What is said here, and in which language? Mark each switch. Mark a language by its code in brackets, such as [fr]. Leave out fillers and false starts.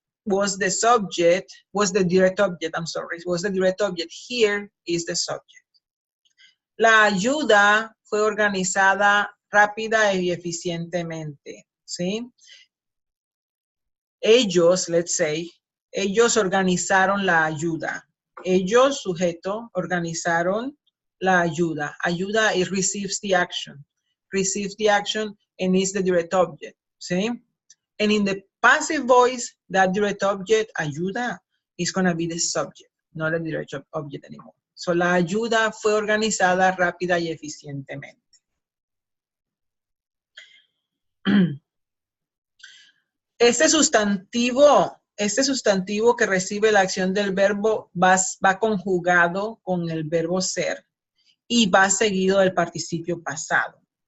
[en] was the subject, was the direct object, I'm sorry, was the direct object. Here is the subject. [es] La ayuda fue organizada rápida y eficientemente, ¿sí? Ellos, [en] let's say, [es] ellos organizaron la ayuda. Ellos, sujeto, organizaron la ayuda. [en] Ayuda is receives the action. Receives the action and is the direct object, ¿sí? And in the passive voice, that direct object, ayuda, is going to be the subject, not a direct object anymore. [es] So, la ayuda fue organizada rápida y eficientemente. Este sustantivo que recibe la acción del verbo va conjugado con el verbo ser y va seguido del participio pasado.